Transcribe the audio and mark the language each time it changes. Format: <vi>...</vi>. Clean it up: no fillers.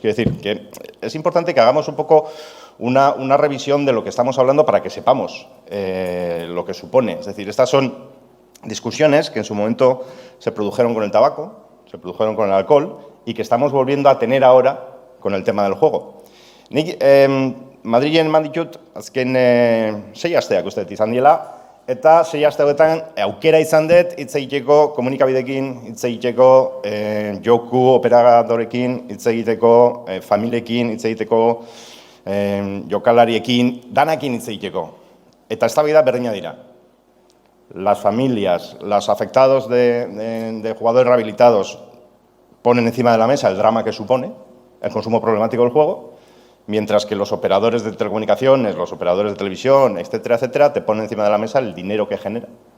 <es>Quiero decir que es importante que hagamos un poco una revisión de lo que estamos hablando para que sepamos lo que supone. Es decir, estas son discusiones que en su momento se produjeron con el tabaco, se produjeron con el alcohol y que estamos volviendo a tener ahora con el tema del juego.</es> <eu>Nik Madrilen eman ditut azken 6 asteak uste dut izan diela, eta 6 aste hauetan aukera izan dut hitz egiteko komunikabideekin, hitz egiteko joku operadorekin, hitz egiteko familiekin, hitz egiteko jokalariekin, danakin hitz egiteko. Eta eztabaida berdina dira.</eu> <es>Las familias, los afectados de jugadores rehabilitados ponen encima de la mesa el drama que supone el consumo problemático del juego, mientras que los operadores de telecomunicaciones, los operadores de televisión, etcétera, etcétera, te ponen encima de la mesa el dinero que genera.</es>